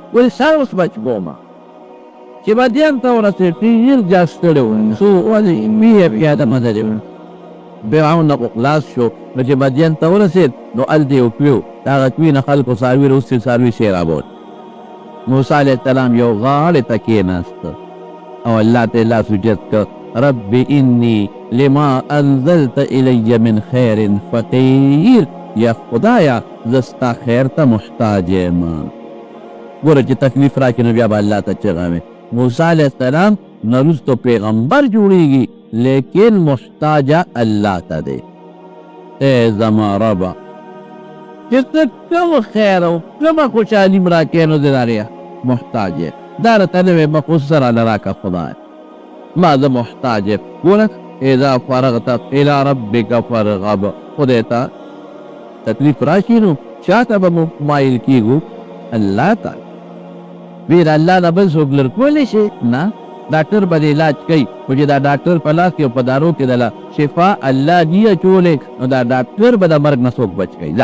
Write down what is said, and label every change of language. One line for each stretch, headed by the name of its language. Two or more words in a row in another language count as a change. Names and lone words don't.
Pashto: ولې سر اوس بچ کومه چې مدین ته ورسېد ډېر زیات ستړی و. څو ولې مې پیاده مزلې و. فرعون نه خو خلاص شو. نو چې مدین ته ورسېد نو هلته یې وکړي و، د هغه کوي نه خلکو څاروي راوستي، څاروي یې رابوت. موسی
Arabic: علیه السلام
Pashto: یو غاړې ته کېناسته او الله ته لاس اوچت کړ.
Arabic: رب انی لما انزلت الی من خیر فقیر.
Pashto: یا خدایا زه ستا خیر ته محتاج یم. ګوره چې تکلیف راکړي نو بیا به الله ته چغه وي. موسی
Arabic: علیه السلام
Pashto: نه وروسته پیغمبر جوړېږي لیکن محتاجه الله ته دی. ای زما ربه چې ته کوم خیر او کومه خوشحالي م راکړې نو د هغې محتاج یې. دا راته نه وې مخصوص راله راکړه خدای، ما زه محتاج یم.
Arabic: ګوره اذا فرغت الى ربک فرغب.
Pashto: خدای ته تکلیف راشي نو چا ته به مو مایل کېږو؟ الله ته. ویره الله نه بل څوک لر کولی شي؟ نه. ډاکټر به د علاج کوي خو چې دا ډاکټر په لاس کې او په دارو کې دله شفا الله دي اچولی نو دا ډاکټر به د مرګ نه څوک بچ کوي؟